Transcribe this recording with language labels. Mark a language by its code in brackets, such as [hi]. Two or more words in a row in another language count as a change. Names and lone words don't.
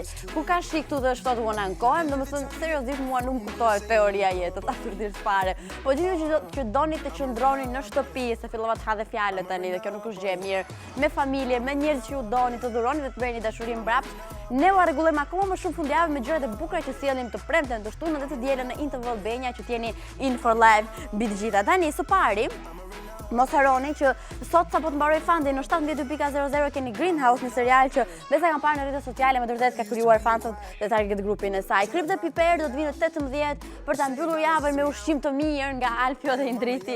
[sq] Ku ka shik këtu dhe shtot unë ankohem, domethënë seriozisht mua nuk kuptohet teoria jetës, absolutisht fare. Po gjithë që doni të qëndroni në shtëpi, se fillova të ha dhe fjalët tani dhe kjo nuk është gjë e mirë. Me familje, me njerëz që ju doni, të dhuroni dhe të bëni dashuri mbrapsht. Ne u rregullojmë akoma më shumë fundjavë me gjërat e bukura që sjellim të premten, të shtunën dhe të dielën në Tv Albania që t'jeni [en] in for life [sq] mbi të gjitha. Tani së pari, mos harroni që sot sapo të mbaroj FunDay në 17:00 keni Greenhouse, një serial që besa kam parë në rrjetet sociale, me vërtet ka krijuar fansat dhe target grupin e saj. Krip dhe Piper do të vinë 18 për ta mbyllur javën me ushqim të mirë nga Alfio dhe Indriti.